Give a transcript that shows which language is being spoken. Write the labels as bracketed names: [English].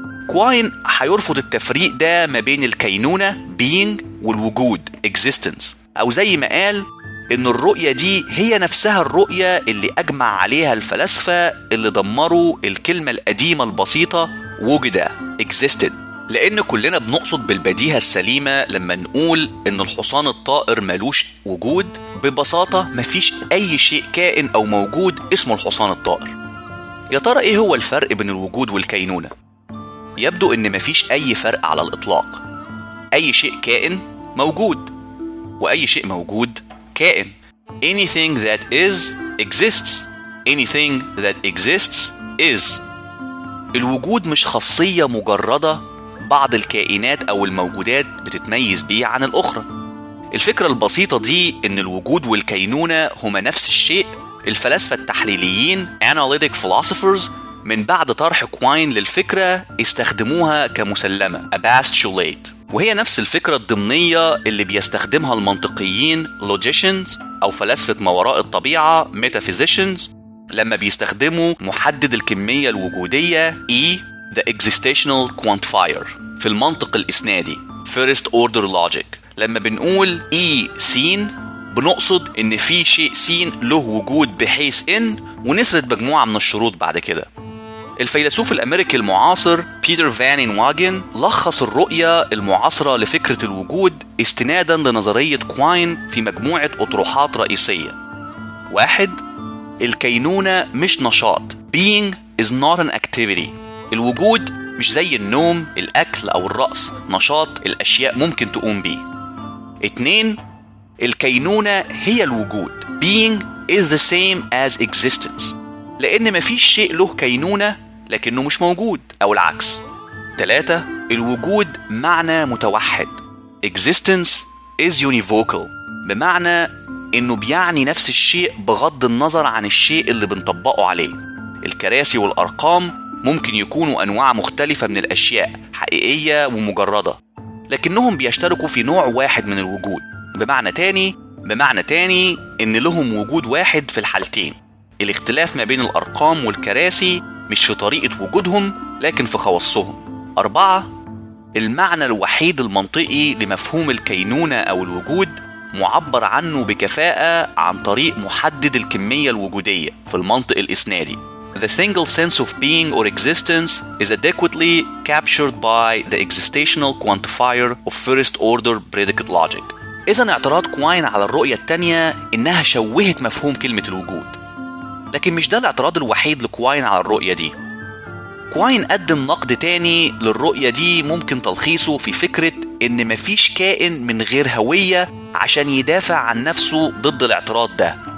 [Arabic] كواين حيرفض التفريق ده ما بين الكينونة being والوجود existence، أو زي ما قال إن الرؤية دي هي نفسها الرؤية اللي أجمع عليها الفلاسفة اللي دمروا الكلمة القديمة البسيطة وجد existed، لأن كلنا بنقصد بالبديهة السليمة لما نقول إن الحصان الطائر مالوش وجود، ببساطة مفيش أي شيء كائن أو موجود اسمه الحصان الطائر. يا ترى إيه هو الفرق بين الوجود والكينونة؟ يبدو إن مفيش أي فرق على الإطلاق. أي شيء كائن موجود، وأي شيء موجود كائن. [English] Anything that is exists. Anything that exists is. [Arabic] الوجود مش خاصية مجردة بعض الكائنات أو الموجودات بتتميز بيه عن الأخرى. الفكرة البسيطة دي إن الوجود والكينونة هما نفس الشيء، الفلاسفة التحليليين [English] analytic philosophers [Arabic] من بعد طرح كواين للفكرة استخدموها كمسلمة a postulate، وهي نفس الفكرة الضمنية اللي بيستخدمها المنطقيين logicians أو فلاسفة ما وراء الطبيعة metaphysicians لما بيستخدموا محدد الكمية الوجودية E [English] the existential quantifier [Arabic] في المنطق الإسنادي [English] first order logic. [Arabic] لما بنقول E seen بنقصد إن في شيء سين له وجود بحيث إن، ونسرد مجموعة من الشروط بعد كده. الفيلسوف الأمريكي المعاصر بيتر فان واجن لخص الرؤية المعاصرة لفكرة الوجود استنادا لنظرية كواين في مجموعة أطروحات رئيسية. واحد، الكينونة مش نشاط. [English] Being is not an activity. [Arabic] الوجود مش زي النوم، الأكل أو الرأس، نشاط الأشياء ممكن تقوم به. اتنين، الكينونة هي الوجود. [English] Being is the same as existence. [Arabic] لأن مفيش شيء له كينونة لكنه مش موجود، أو العكس. 3. الوجود معنى متوحد. [English] Existence is univocal، [Arabic] بمعنى انه بيعني نفس الشيء بغض النظر عن الشيء اللي بنطبقه عليه. الكراسي والارقام ممكن يكونوا انواع مختلفة من الاشياء، حقيقية ومجردة، لكنهم بيشتركوا في نوع واحد من الوجود. بمعنى تاني ان لهم وجود واحد في الحالتين. الاختلاف ما بين الارقام والكراسي مش في طريقة وجودهم، لكن في خواصهم. 4. المعنى الوحيد المنطقي لمفهوم الكينونة او الوجود معبر عنه بكفاءة عن طريق محدد الكمية الوجودية في المنطق الإسنادي. [English] The single sense of being or existence is adequately captured by the existational quantifier of first order predicate logic. [Arabic] إذن اعتراض كواين على الرؤية التانية إنها شوهت مفهوم كلمة الوجود، لكن مش ده الاعتراض الوحيد لكواين على الرؤية دي. كواين قدم نقد تاني للرؤية دي، ممكن تلخيصه في فكرة إن مفيش كائن من غير هوية عشان يدافع عن نفسه ضد الاعتراض ده.